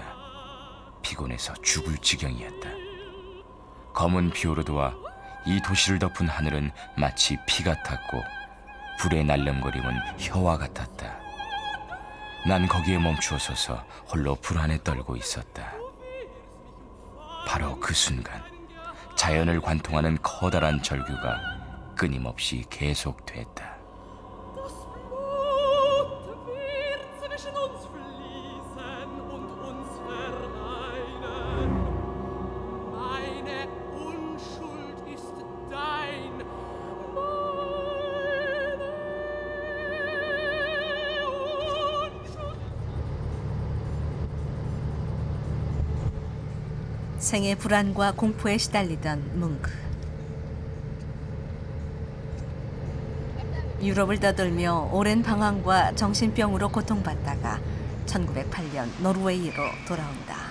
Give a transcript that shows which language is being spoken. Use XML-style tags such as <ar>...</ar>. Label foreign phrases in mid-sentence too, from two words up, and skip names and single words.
<ko>피곤해서 죽을 지경이었다. 검은 피오르드와 이 도시를 덮은 하늘은 마치 피 같았고 불에 날름거림은 혀와 같았다. 난 거기에 멈추어 서서 홀로 불안에 떨고 있었다. 바로 그 순간 자연을 관통하는 커다란 절규가 끊임없이 계속됐다.</ko> <de>Das Blut wird zwischen uns fließen und uns vereinen. Meine Unschuld ist dein, meine Unschuld.</de> <ko>생의 불안과 공포에 시달리던 뭉크. 유럽을 떠돌며 오랜 방황과 정신병으로 고통받다가 1908년 노르웨이로 돌아온다.</ko>